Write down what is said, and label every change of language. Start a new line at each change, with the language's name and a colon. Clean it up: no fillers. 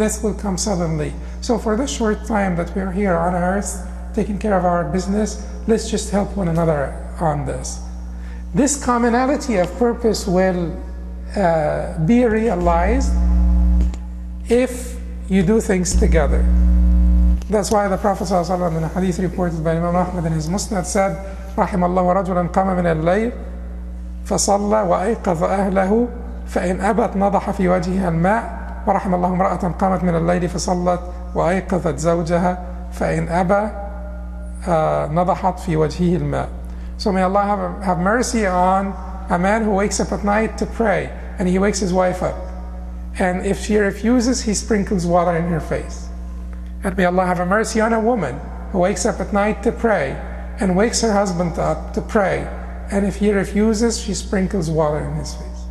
English: This will come suddenly. So for this short time that we're here on earth, taking care of our business, let's just help one another on this. This commonality of purpose will be realized if you do things together. That's why the Prophet ﷺ in a hadith reported by Imam Ahmad in his Musnad said,
Arabic: رحم الله رجلا قام من الليل فصلى وأيقظ أهله فإن أبت نضح في وجهها الماء ورحم الله امرأة قامت من الليل فصلت وأيقظت زوجها فإن أبى نضحت في وجهه الماء.
English: So may Allah have mercy on a man who wakes up at night to pray, and he wakes his wife up, and if she refuses, he sprinkles water in her face. And may Allah have mercy on a woman who wakes up at night to pray and wakes her husband up to pray, and if he refuses, she sprinkles water in his face.